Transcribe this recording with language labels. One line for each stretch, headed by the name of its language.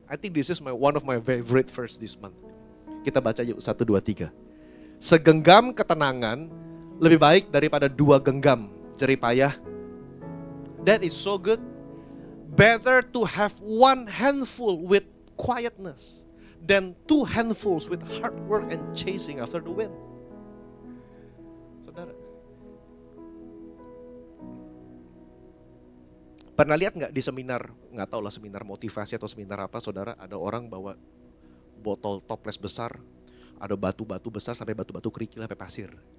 English: I think this is one of my favorite verse this month.
Indonesian: Kita baca yuk 1, 2, 3. Segenggam ketenangan lebih baik daripada 2 genggam jeripayah.
English: That is so good. Better to have 1 handful with quietness than 2 handfuls with hard work and chasing after the wind.
Indonesian: Saudara, pernah lihat nggak di seminar, nggak tahu lah seminar motivasi atau seminar apa, saudara, ada orang bawa botol toples besar, ada batu-batu besar sampai batu-batu kerikil sampai pasir.